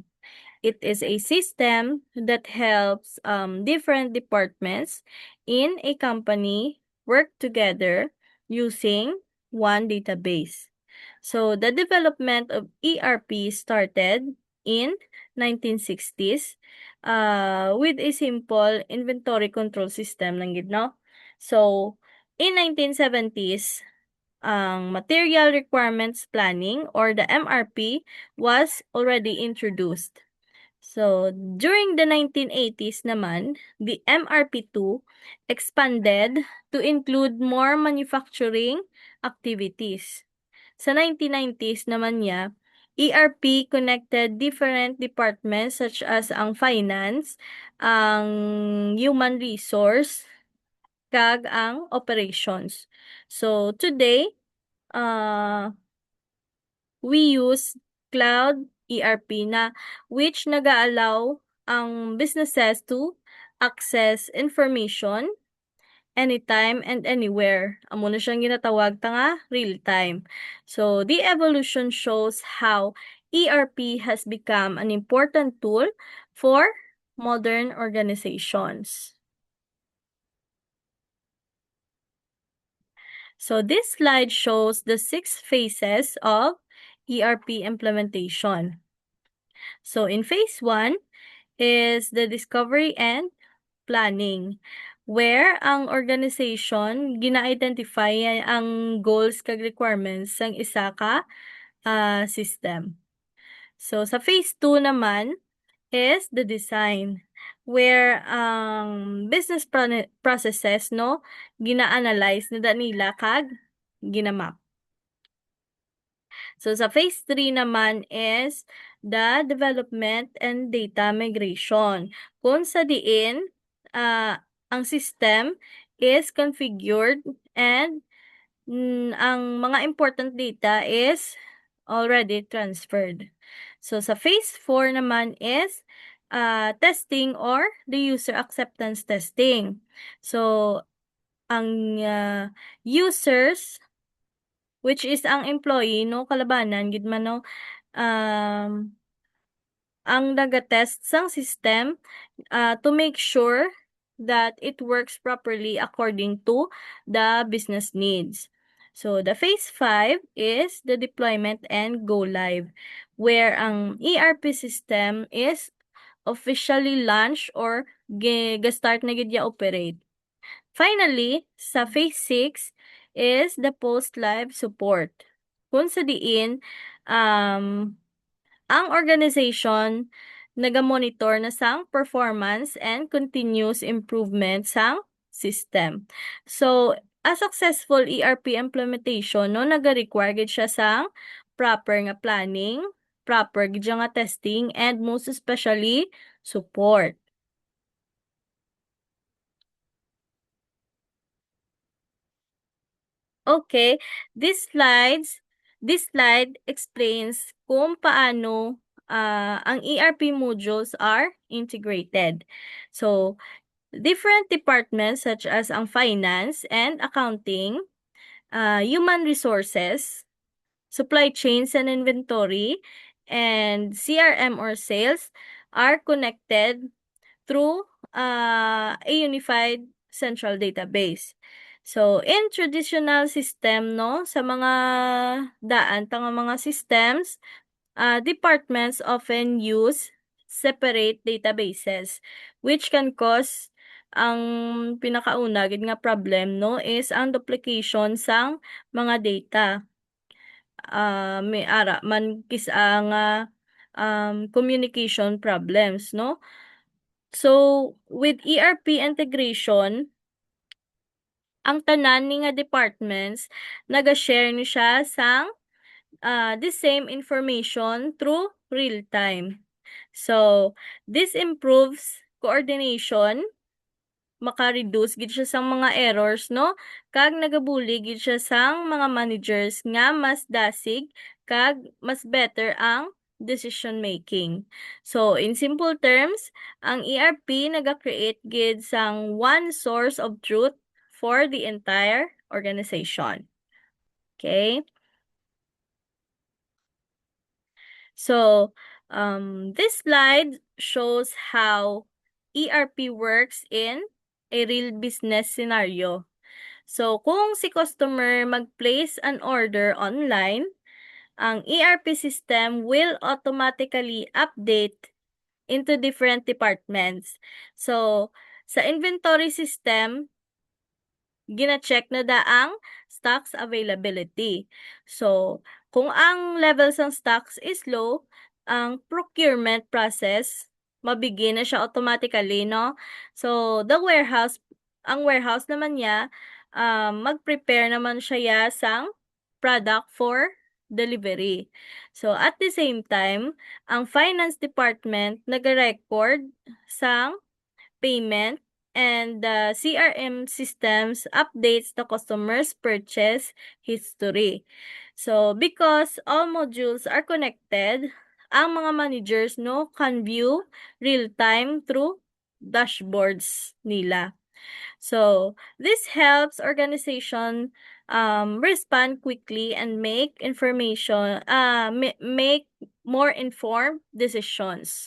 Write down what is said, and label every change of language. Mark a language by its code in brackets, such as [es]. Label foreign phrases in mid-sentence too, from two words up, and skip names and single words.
[en] It is a system that helps different departments in a company work together using one database. So the development of ERP started in 1960s with a simple inventory control system [hil] lang gid, no? [en] So in 1970s, ang Material Requirements Planning or the MRP was already introduced. So, during the 1980s naman, the MRP2 expanded to include more manufacturing activities. [hil] Sa 1990s naman niya, [en] ERP connected different departments such as ang finance, ang human resource, kag ang operations. So, today, uh, we use cloud ERP na which [hil] nag-aalaw ang [en] businesses to access information anytime and anywhere. [hil] Amo na siyang ginatawag ta nga real time. [en] So, the evolution shows how ERP has become an important tool for modern organizations. So, this slide shows the 6 phases of ERP implementation. So, in phase 1 is the discovery and planning, where ang organization [hil] gina-identify ang [en] goals kag requirements [hil] ng isa ka [en] system. So, sa phase 2 naman is the design, where ang business processes, no, [hil] gina-analyze na nila kag ginamap. [en] So, sa phase 3 naman is the development and data migration. [hil] Kung sa diin, ang [en] system is configured and [hil] ang mga [en] important data is already transferred. So, sa phase 4 naman is testing or the user acceptance testing. So, ang users, which is ang employee, no, [hil] kalabanan, gid man, no, ang naga-test sang [en] system to make sure that it works properly according to the business needs. So, the phase 5 is the deployment and go live, where ang ERP system is officially launched or [hil] ga-start na gid ya [en] operate. Finally, sa phase 6 is the post-live support. [hil] Kung sa diin, ang organization naga-monitor na sang [en] performance and continuous improvement [hil] sang system. [en] So, a successful ERP implementation, [hil] no, naga-require gid siya sang proper nga planning, proper gid siya nga testing, [en] and most especially, support. Okay, this slide explains kung paano ang ERP modules are integrated. So, different departments such as ang finance and accounting, human resources, supply chains and inventory, and CRM or sales are connected through a unified central database. So, in traditional system, no, [hil] sa mga daan, tanga mga [en] systems, departments often use separate databases, which can cause [hil] ang pinakauna gid nga problem, no, is ang duplication sang mga data. May ara man kisa nga [en] communication problems, [hil] no? [en] So, with ERP integration, [hil] ang tanan ni nga departments naga-share ni siya sang [en] the same information through real time. So, this improves coordination [hil] maka-reduce gid siya sang mga [en] errors, no? [hil] Kag nagabuli gid siya sang mga managers nga mas dasig kag mas better ang [en] decision making. So, in simple terms, ang ERP [hil] naga-create gid sang [en] one source of truth for the entire organization. Okay? So, this slide shows how ERP works in a real business scenario. So, [hil] kung si [en] customer mag-place an order online, ang ERP system will automatically update into different departments. So, [hil] sa inventory system, gina-check na daang [en] stocks availability. [hil] So, kung ang levels ng stocks [en] is low, [hil] ang [en] procurement process [hil] mabigin na siya automatically, no? So, ang warehouse naman niya, mag-prepare naman siya sang [en] product for delivery. So, at the same time, ang finance department [hil] nag-record sang [en] payment, and the CRM systems updates the customer's purchase history. So, because all modules are connected, [hil] ang mga [en] managers no can view real time through dashboards nila. So, this helps organization respond quickly and make more informed decisions.